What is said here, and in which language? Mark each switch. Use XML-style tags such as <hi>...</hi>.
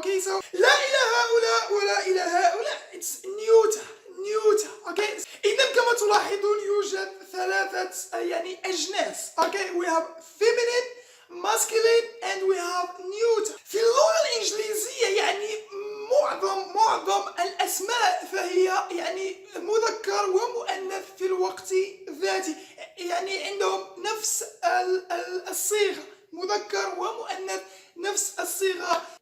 <en>Okay, so</en> <ar>لا إلى هؤلاء ولا إلى هؤلاء,</ar> <en>it's neuter.</en> <ar>Okay, إذا كما تلاحظون يوجد ثلاثة يعني أجناس.</ar> <en>Okay, we have feminine, masculine and we have neuter.</en> <ar>في اللغة الإنجليزية يعني معظم الأسماء فهي يعني مذكر ومؤنث في الوقت ذاته، يعني عندهم نفس الصيغة، مذكر ومؤنث نفس الصيغة.</ar>